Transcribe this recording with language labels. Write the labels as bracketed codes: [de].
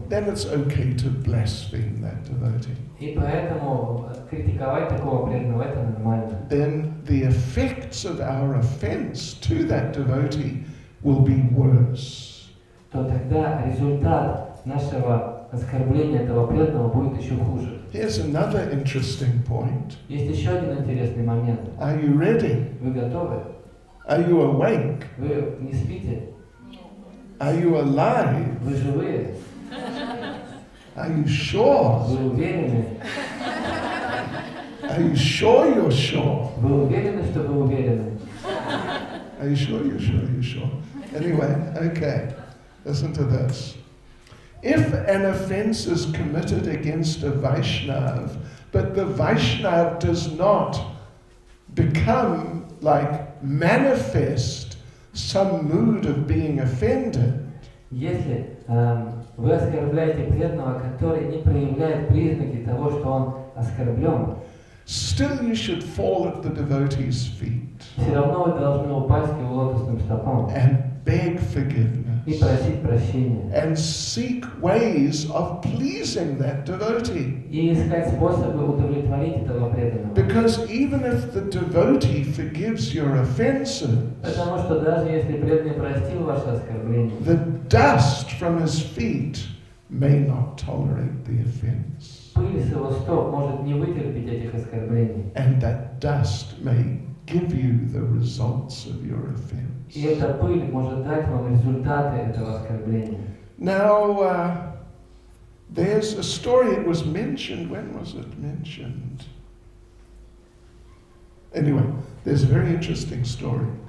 [en] then it's okay to blaspheme that devotee. [ru] и поэтому критиковать такого преданного это нормально. [en] Then the effects of our offense to that devotee will be worse. [ru] То тогда результат нашего оскорбления этого преданного будет еще хуже. [en] Here's another interesting point. [ru] Есть еще один интересный момент. [en] Are you ready? [ru] Вы готовы? [en] Are you awake? [ru] Вы не спите? [en] Are you alive? [ru] Вы живые? [en] Are you sure? [ru] Вы уверены? [en] Are you sure you're sure? [ru] Вы уверены, что вы уверены? [en] Are you sure you're sure you're sure? Anyway, okay. Listen to this. If an offense is committed against a Vaishnav, but the Vaishnav does not become like manifest some mood of being offended, [ru] Если вы оскорбляете преданного, который не проявляет признаки того, что он оскорблен, [en] still you should fall at the devotee's feet [ru] все равно вы должны упасть к его лотосным стопам [en] and beg [ru] и [en] forgiveness [ru] просить прощения. [en] and seek ways of pleasing that devotee. [ru] И искать способы удовлетворить этого преданного. [en] Because even if the devotee forgives your offenses, [ru] Потому что даже если преданный простил ваше оскорбление, [en] the dust from his feet may not tolerate the offense. [ru] пыль с его стоп может не вытерпеть этих оскорблений. [en] And that dust may give you the results of your offense. [ru] И эта пыль может дать вам результаты этого оскорбления. [en] Now, there's a story, it was mentioned, when was it mentioned? Anyway, there's a very interesting story.